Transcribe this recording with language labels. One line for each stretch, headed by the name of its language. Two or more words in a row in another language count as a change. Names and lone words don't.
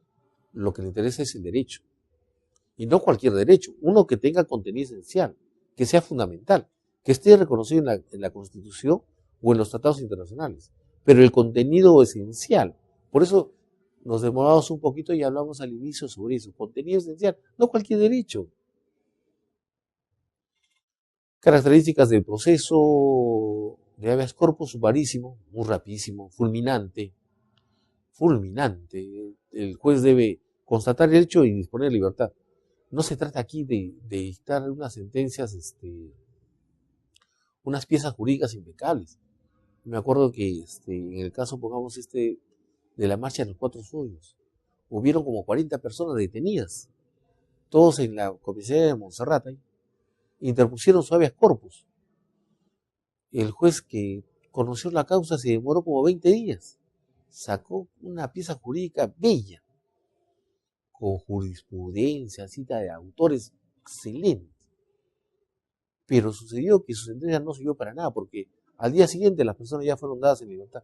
Spanish: Lo que le interesa es el derecho. Y no cualquier derecho, uno que tenga contenido esencial, que sea fundamental, que esté reconocido en la Constitución o en los tratados internacionales, pero el contenido esencial. Por eso nos demoramos un poquito y hablamos al inicio sobre eso, contenido esencial, no cualquier derecho. Características del proceso de habeas corpus: sumarísimo, muy rapidísimo, fulminante. El juez debe constatar el hecho y disponer de libertad. No se trata aquí de dictar unas sentencias, unas piezas jurídicas impecables. Me acuerdo que en el caso, pongamos de la marcha de los 4 Folios, hubieron como 40 personas detenidas, todos en la comisaría de Monserrate, interpusieron su habeas corpus. El juez que conoció la causa se demoró como 20 días, sacó una pieza jurídica bella, con jurisprudencia, cita de autores, excelente. Pero sucedió que su sentencia no sirvió para nada, porque al día siguiente las personas ya fueron dadas en libertad.